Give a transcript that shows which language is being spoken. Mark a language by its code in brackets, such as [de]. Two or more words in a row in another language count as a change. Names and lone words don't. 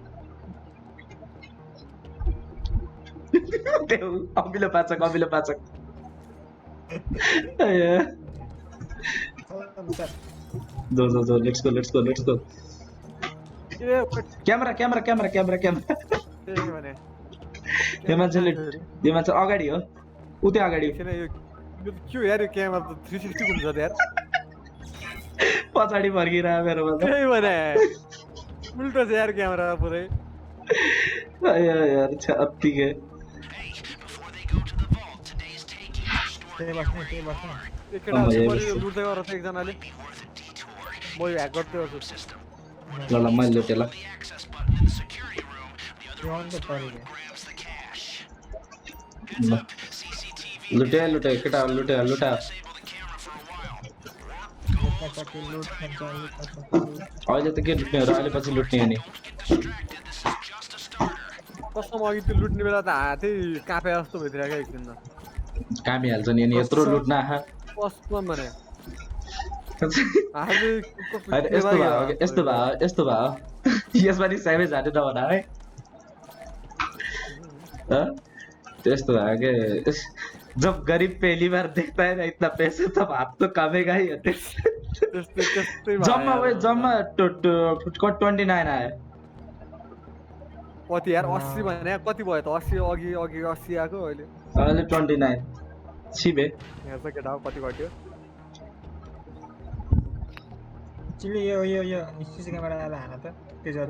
[ne] अमिलो पाचक जो [en] let's go [ne] क्यामेरा यो मान्छे अगाडि हो उतै अगाडि के यार यो क्यामेरा त 360 घुम्छ त यार पछाडि फर्किरा मेरो त्यही भने उल्टो छ यार क्यामेरा पुरै यार छत्तिके [hi] तेरे बस नहीं [ne] एकटा लुट्दै गरेर छ एकजनाले म यो ह्याक गर्दै गर्छु ल मैले लुटेँ ल [hi] ड्रोन तो पड़ गया [ne] लुटे केटा लुटे लूट अहिले त के लुट्ने हो र अहिले पछि लुट्ने हो नि कसम अघि त्यो लुट्ने बेला त हातै कापे जस्तो भइदिरहेको एकछिन त कामिहाल्छ नि अनि यत्रो लुट्न आहा कसम भने यस्तो भयो यसमा नि सेभेज हाने नभना है त्यस्तो भयो के [hi] जब गरीब पहली बार देखता है ना इतना पैसे तब हाथ तो कामेगा ही [ne] जम्मा 29 आयो कति यार 80 भने कति भयो त 80 अघि 80 आको अहिले 29 छिबे यहाँ त केटा कति घट्यो चिली यो [en] CC camera [ne] वाला हाना त त्यो जति